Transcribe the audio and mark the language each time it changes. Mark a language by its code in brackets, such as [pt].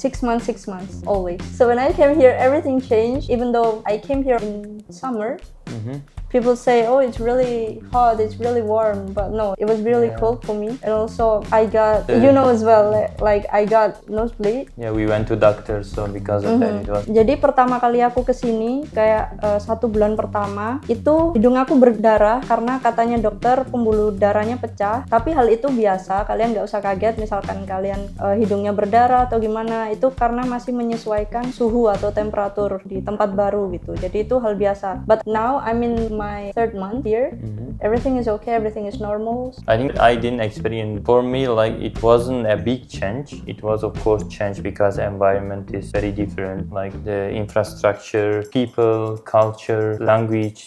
[en] 6 months, always. So when I came here, everything changed. Even though I came here in summer, people say, oh, it's really hot, it's really warm, but no, it was really cold for me. And also I got, you know as well, I got nosebleed. Yeah, we went to doctor, so because of that it was. [id] Jadi pertama kali aku kesini, kayak 1 bulan pertama, itu hidung aku berdarah karena katanya dokter pembuluh darahnya pecah. Tapi hal itu biasa, kalian nggak usah kaget misalkan kalian hidungnya berdarah atau gimana. Itu karena masih menyesuaikan suhu atau temperatur di tempat baru gitu. Jadi itu hal biasa. [en] But now I'm in my 3rd month here. Everything is okay, everything is normal. I think I didn't experience. For me, it wasn't a big change. It was of course change because environment is very different. Like the infrastructure, people, culture, language.